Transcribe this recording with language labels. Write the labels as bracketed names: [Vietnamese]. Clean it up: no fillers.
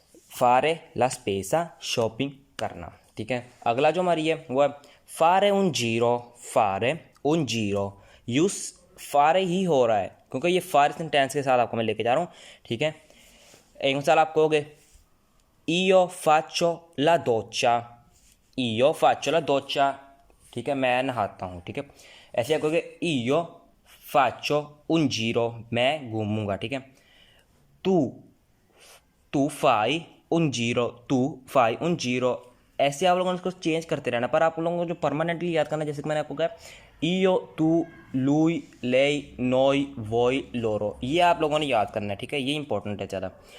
[Italian] फारे ला स्पेसा, [Hindi] शॉपिंग करना, ठीक है। अगला जो हमारी है वो है [Italian] फारे उन जीरो, फारे उन जीरो। [Hindi] यूज फारे ही हो रहा है क्योंकि ये फारे सेंटेंस के साथ आपको मैं लेके जा रहा हूँ, ठीक है। एक मिसाल आप कहोगे [Italian] io faccio la doccia, io faccio la doccia, [Hindi] ठीक है, मैं नहाता हूँ, ठीक है। ऐसे आप कहोगे [Italian] io faccio un giro, [Hindi] मैं घूमूंगा, ठीक है। तू तू [Italian] fai un giro, [Hindi] तू fai un giro, ऐसे आप लोगों ने इसको चेंज करते रहना। पर आप लोगों को जो परमानेंटली याद करना, जैसे कि मैंने आपको कहा [Italian] io, तू, lui, lei, noi, voi, loro, [Hindi] ये आप लोगों ने याद करना है, ठीक है। ये इंपॉर्टेंट है ज़्यादा।